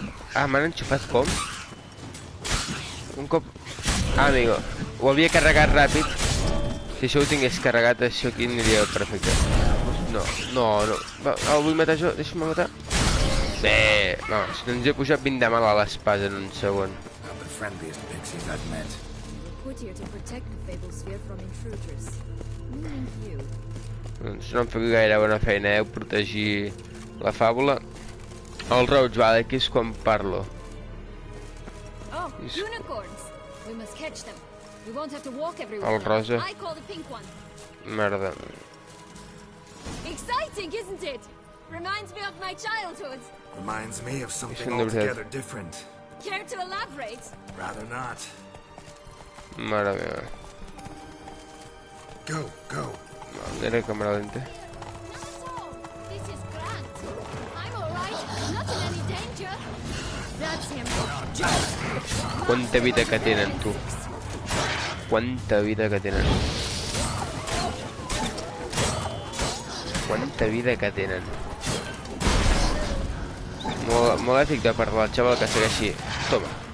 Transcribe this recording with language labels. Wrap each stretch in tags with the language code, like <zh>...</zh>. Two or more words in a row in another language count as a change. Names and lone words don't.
<ca>Ah, m'han enxufat com? Un cop... Ah, amigo. Ho havia carregat ràpid. Si això ho tingués carregat, això aquí aniria perfecte. No. Va, el vull matar jo. Deixa'm matar. Bé. No, si ens he pujat 20 de mal a l'espasa en un segon.</ca> <en>Not the friendliest pixies I've met. We're put here to protect the Fableспhere from intruders. Meaning you.</en> <ca>Doncs no em feu gaire bona feina, protegir la fàbula. El roig, vale, aquí és quan parlo.</ca> <en>Oh, unicorns! We must catch them. We won't have to walk everywhere.</en> <ca>El rosa.</ca> <en>I call the pink one.</en> <ca>Merda.</ca> <en>Exciting, isn't it? Reminds me of my childhood. Reminds me of something Isn't there altogether different. Care to elaborate? Rather not.</en> <ca>Mare meva.</ca> <en>Go.</en> <ca>Era càmera lenta.</ca> <en>This is Grant. I'm all right. Not in any danger. That's him.</en> <ca>Quanta vida que tenen, tu. quanta vida que tenen. Quanta vida que tenen. Molt èpic de part del xaval que segueixi. Toma.</ca>